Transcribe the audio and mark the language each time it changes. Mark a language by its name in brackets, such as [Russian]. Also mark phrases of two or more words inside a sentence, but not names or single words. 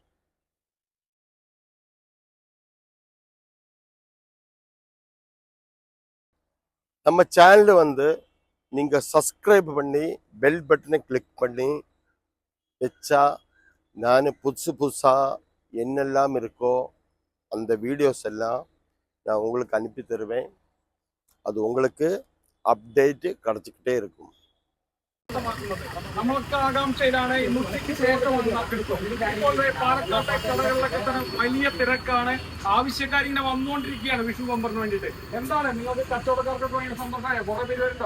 [Tamil] நம்ம சேனல் வந்து நீங்க சப்ஸ்கிரைப் பண்ணி பெல் பட்டனை கிளிக் பண்ணி வச்சா நான் புதுசா என்னெல்லாம் இருக்கோ அந்த வீடியோஸ் எல்லாம் நான் உங்களுக்கு அனுப்பி தருவேன். அது உங்களுக்கு அப்டேட் கிடைச்சிட்டே இருக்கும். [Malayalam] നമ്മൾക്ക് ആകാംക്ഷയിലാണ് ഇന്നത്തേക്ക് ശേഷം ഇപ്പോൾ പാലക്കാട്ടെ കടകളിലൊക്കെ തന്നെ വലിയ തിരക്കാണ്. ആവശ്യക്കാരിങ്ങനെ വന്നുകൊണ്ടിരിക്കുകയാണ് വിഷു ബമ്പറിന് വേണ്ടിയിട്ട്. എന്താണ് നിങ്ങൾക്ക് കച്ചവടക്കാർക്കൊക്കെ ഭയങ്കര സന്തോഷമായ കുറെ പേര് വരുന്നുണ്ടോ?